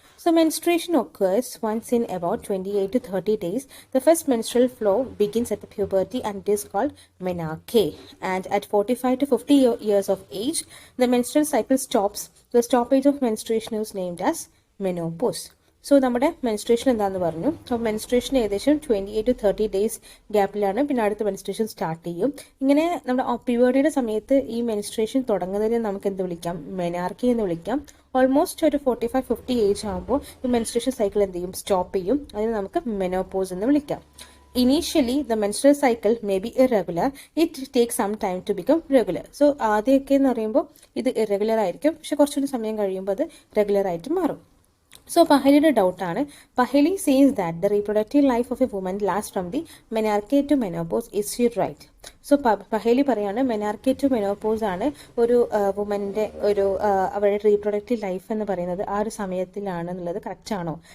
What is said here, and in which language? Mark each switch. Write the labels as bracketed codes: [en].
[en] So menstruation occurs once in about 28 to 30 days. The first menstrual flow begins at the puberty and it is called menarche. And at 45 to 50 years of age, the menstrual cycle stops. The stoppage of menstruation is named as menopause. [ml] So നമ്മുടെ menstruation എന്താണെന്ന് പറഞ്ഞു. അപ്പോൾ menstruation ഏകദേശം 28 to 30 days ഗ്യാപ്പിലാണ് പിന്നെ അടുത്ത menstruation start ചെയ്യും. ഇങ്ങനെ നമ്മുടെ പ്യൂബർട്ടിയുടെ സമയത്ത് ഈ മെൻസ്ട്രേഷൻ തുടങ്ങുന്നതിന് നമുക്ക് എന്ത് വിളിക്കാം, മെനാർക്കി എന്ന് വിളിക്കാം. ഓൾമോസ്റ്റ് ഒരു 45-50 ഏജ് ആകുമ്പോൾ ഈ മെൻസ്ട്രേഷൻ സൈക്കിൾ എന്ത് ചെയ്യും, സ്റ്റോപ്പ് ചെയ്യും. അതിന് നമുക്ക് മെനോപോസ് എന്ന് വിളിക്കാം. [en] Initially, the menstrual cycle may be irregular. It takes some time to become regular. [ml] So ആദ്യമൊക്കെ എന്ന് പറയുമ്പോൾ ഇത് ഇറഗുലർ ആയിരിക്കും, പക്ഷെ കുറച്ചുകൂടി സമയം കഴിയുമ്പോൾ അത് റെഗുലർ ആയിട്ട് മാറും. [en] so [ml] പഹലിയുടെ ഡൗട്ടാണ്. [en] Pahali says that the reproductive life of a woman last from the menarche to menopause. Is she right? [ml] So പഹലി പറയാണ് മെനാർക്കെ ടു മെനോപോസ് ആണ് ഒരു വുമൻ്റെ ഒരു അവരുടെ റീപ്രൊഡക്റ്റീവ് ലൈഫ് എന്ന് പറയുന്നത് ആ ഒരു സമയത്തിലാണ് എന്നുള്ളത് കറക്റ്റ് ആണോ?